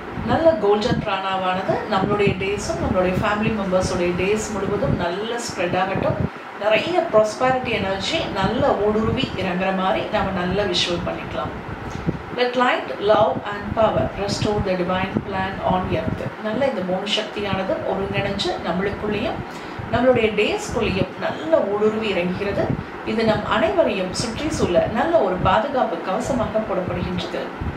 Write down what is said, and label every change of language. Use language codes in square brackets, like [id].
[ta] நல்ல கோல்டன் பிராணாவானது நம்மளுடைய டேஸும் நம்மளுடைய ஃபேமிலி மெம்பர்ஸோடைய டேஸ் முழுவதும் நல்ல ஸ்ப்ரெட் ஆகட்டும். நிறைய ப்ராஸ்பரிட்டி எனர்ஜி நல்ல ஊடுருவி இறங்குற மாதிரி நம்ம நல்ல விஷுவல் பண்ணிக்கலாம். [en] Let light, love and power restore the divine plan on earth. [ta] நல்ல இந்த மூணு சக்தியானது ஒருங்கிணைஞ்சு நம்மளுக்குள்ளேயும் நம்மளுடைய டேஸ்க்குள்ளேயும் நல்ல ஊடுருவி இறங்குகிறது. இது நம் அனைவரையும் சுற்றி சூழ நல்ல ஒரு பாதுகாப்பு கவசமாக போடப்படுகின்றது.